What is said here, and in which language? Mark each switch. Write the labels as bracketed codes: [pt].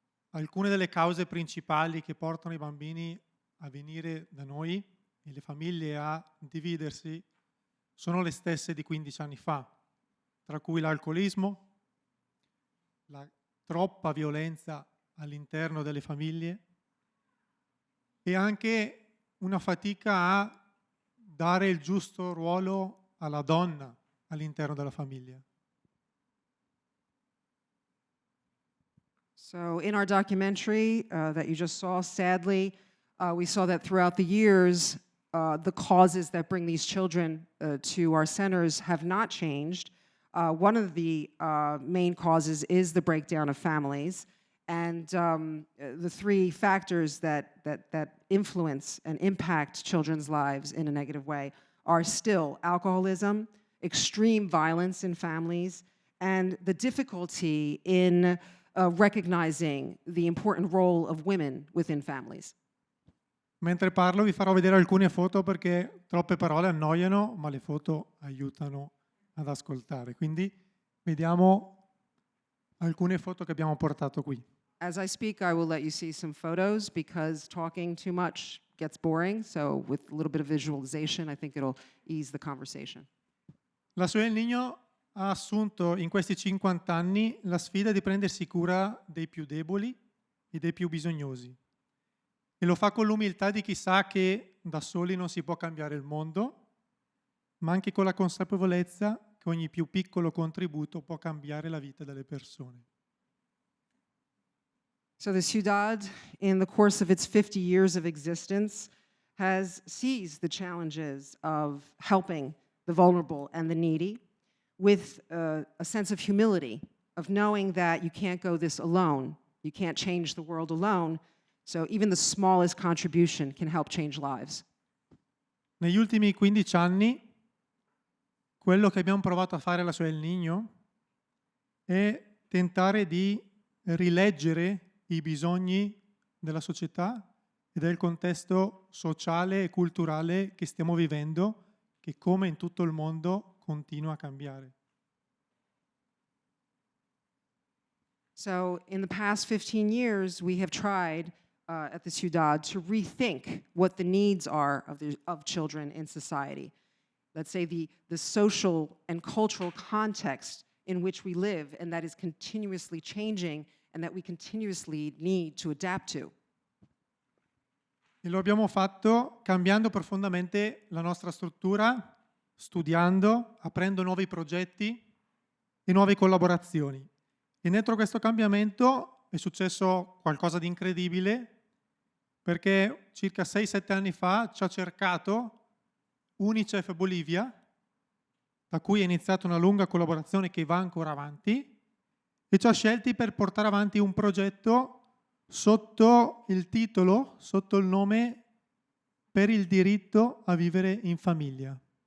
[it] Alcune delle cause principali che portano i bambini a venire da noi e le famiglie a dividersi sono le stesse di 15 anni fa, tra cui l'alcolismo, la troppa violenza all'interno delle famiglie e anche una fatica a dare il giusto ruolo alla donna all'interno della famiglia. [en] So in our documentary that you just saw, sadly, we saw that throughout the years, the causes that bring these children to our centers have not changed. One of the main causes is the breakdown of families. And the three factors that influence and impact children's lives in a negative way are still alcoholism, extreme violence in families, and the difficulty in recognizing the important role of women within families. [it] Mentre parlo vi farò vedere alcune foto perché troppe parole annoiano, ma le foto aiutano ad ascoltare. Quindi vediamo alcune foto che abbiamo portato qui. [en] As I speak, I will let you see some photos because talking too much gets boring. So with a little bit of visualization, I think it'll ease the conversation. [it] La Ciudad del Niño ha assunto in questi 50 anni la sfida di prendersi cura dei più deboli e dei più bisognosi. E lo fa con l'umiltà di chi sa che da soli non si può cambiare il mondo, ma anche con la consapevolezza che ogni più piccolo contributo può cambiare la vita delle persone. [en] So the Ciudad, in the course of its 50 years of existence, has seized the challenges of helping the vulnerable and the needy with a sense of humility, of knowing that you can't go this alone, you can't change the world alone, so even the smallest contribution can help change lives. [it] Negli ultimi 15 anni, quello che abbiamo provato a fare alla Ciudad del Niño è tentare di rileggere i bisogni della società e del contesto sociale e culturale che stiamo vivendo, che come in tutto il mondo continua a cambiare. [en] So in the past 15 years, we have tried at the Ciudad to rethink what the needs are of children in society. Let's say the social and cultural context in which we live, and that is continuously changing and that we continuously need to adapt to. [it] E lo abbiamo fatto cambiando profondamente la nostra struttura, studiando, aprendo nuovi progetti e nuove collaborazioni. E dentro questo cambiamento è successo qualcosa di incredibile perché circa 6-7 anni fa ci ha cercato Unicef Bolivia, da cui è iniziata una lunga collaborazione che va ancora avanti, e ci ha scelti per portare avanti un progetto sotto il titolo, sotto il nome Per il diritto a vivere in famiglia.